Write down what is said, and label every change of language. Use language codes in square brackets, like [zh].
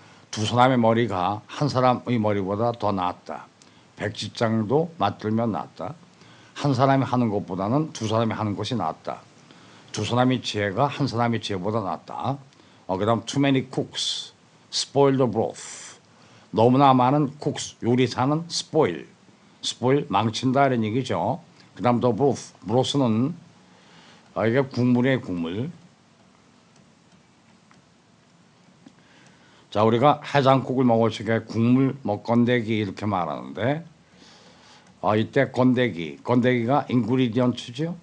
[ko] 두 사람의 머리가 한 사람의 머리보다 더 낫다. 백지장도 맞들면 낫다. 한 사람이 하는 것보다는 두 사람이 하는 것이 낫다. 두 사람의 지혜가 한 사람의 지혜보다 낫다. 그 다음 [en] too many cooks spoil the broth. [ko] 너무나 많은 cooks 요리사는 spoil 망친다 이런 얘기죠. 그 다음 the broth는 이게 국물이에요. 국물. 자 우리가 해장국을 먹을 적에 국물 건더기 이렇게 말하는데 이때 건더기가 ingredients죠.